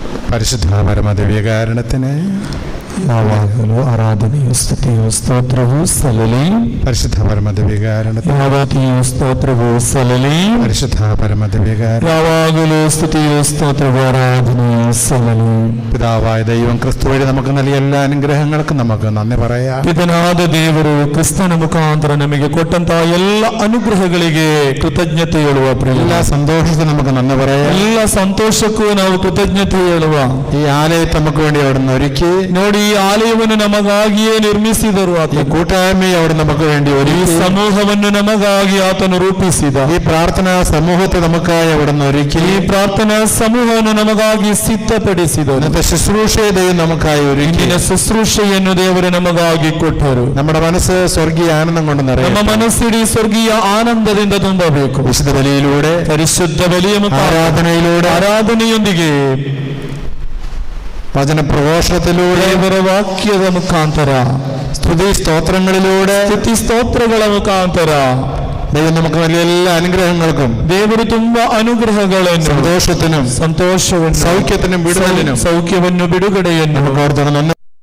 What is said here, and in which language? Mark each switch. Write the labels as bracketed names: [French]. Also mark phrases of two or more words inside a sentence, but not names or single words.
[Malayalam] പരിശുദ്ധ പരമദിവ്യകാരണത്തിന് [Kannada] ಯಾವಾಗಲೂ ಆರಾಧನೆಯು ಸ್ತುತಿಯು ಸ್ತೋತ್ರವು ಸಲ್ಲಲಿ. [Malayalam] പരിശുദ്ധ പരമദിവ്യകാരണത്തിന് [Kannada] ಯಾವತ್ತಿಯೂ ಸ್ತೋತ್ರವು ಸಲ್ಲಲಿ. [Malayalam] പരിശുദ്ധ പരമദിവ്യകാരണ [Kannada] ಯಾವಾಗಲೂ ಸ್ತುತಿಯು ಸ್ತೋತ್ರವು ಆರಾಧನೆಯು ಸಲ್ಲಲಿ. [Malayalam] പിതാവായ ദൈവം ക്രിസ്തു വഴി നമുക്ക് നൽകിയ എല്ലാ അനുഗ്രഹങ്ങൾക്കും നമുക്ക് നന്ദി പറയാം. [Kannada] ಪಿತನಾದ ದೇವರು ಕ್ರಿಸ್ತನ ಮುಖಾಂತರ ನಮಗೆ ಕೊಟ್ಟಂತಹ ಎಲ್ಲ ಅನುಗ್ರಹಗಳಿಗೆ ಕೃತಜ್ಞತೆ ಹೇಳುವ ಪ್ರಿಯ. [Malayalam] എല്ലാ സന്തോഷത്തിനും നമുക്ക് നന്ദി പറയാം. [Kannada] ಎಲ್ಲ ಸಂತೋಷಕ್ಕೂ ನಾವು ಕೃತಜ್ಞತೆ ಹೇಳುವ. [Malayalam] ഈ ആലയത്തെ നമുക്ക് വേണ്ടി അവിടുന്ന് ഒരുക്കി. [Kannada] ನೋಡಿ, ಈ ಆಲಯವನ್ನು ನಮಗಾಗಿಯೇ ನಿರ್ಮಿಸಿದರು. [Malayalam] ഈ കൂട്ടായ്മയെ അവിടെ നമുക്ക് വേണ്ടി [Kannada] ಈ [Malayalam] ഒരുക്കി. [Kannada] ಸಮೂಹವನ್ನು ನಮಗಾಗಿ ಆತನು ರೂಪಿಸಿದ. [Malayalam] ഈ പ്രാർത്ഥനാ സമൂഹത്തെ നമുക്കായി അവിടുന്ന് ഒരുക്കി. [Kannada] ಈ ಪ್ರಾರ್ಥನಾ ಸಮೂಹವನ್ನು ನಮಗಾಗಿ ಸಿದ್ಧಪಡಿಸಿದರು. [Malayalam] ഇന്നത്തെ ശുശ്രൂഷയെ ദൈവം നമുക്കായി ഒരുക്കി. [Kannada] ಇಂದಿನ ಶುಶ್ರೂಷೆಯನ್ನು ದೇವರು ನಮಗಾಗಿ ಕೊಟ್ಟರು. [Malayalam] നമ്മുടെ മനസ്സ് സ്വർഗീയ ആനന്ദം കൊണ്ട് [Kannada] ನಮ್ಮ [Malayalam] നിറയും. [Kannada] ಮನಸ್ಸಿಡಿ ಸ್ವರ್ಗೀಯ ಆನಂದದಿಂದ ತುಂಬಬೇಕು. [Malayalam] വിശുദ്ധ ബലിയിലൂടെ, [Kannada] ಪರಿಶುದ್ಧ ಬಲಿಯ [Malayalam] ആരാധനയിലൂടെ, [Kannada] ಆರಾಧನೆಯೊಂದಿಗೆ, [Malayalam] വചനപ്രഘോഷണത്തിലൂടെ, [Kannada] ದೇವರ ವಾಕ್ಯದ ಮುಖಾಂತರ, [Malayalam] സ്തുതി സ്തോത്രങ്ങളിലൂടെ [Kannada] ಸ್ತುತಿ ಸ್ತೋತ್ರಗಳ ಮುಖಾಂತರ [Malayalam] ദൈവം നമുക്ക് നൽകിയ എല്ലാ അനുഗ്രഹങ്ങൾക്കും [Kannada] ದೇವರು ತುಂಬಾ ಅನುಗ್ರಹಗಳನ್ನು, [Malayalam] സന്തോഷത്തിനും [Kannada] ಸಂತೋಷವನ್ನು, [Malayalam] സൗഖ്യത്തിനും വിടുതലിനും [Kannada] ಸೌಖ್ಯವನ್ನು, ಬಿಡುಗಡೆಯನ್ನು [Malayalam] നമുക്ക് ഓർത്തോണം.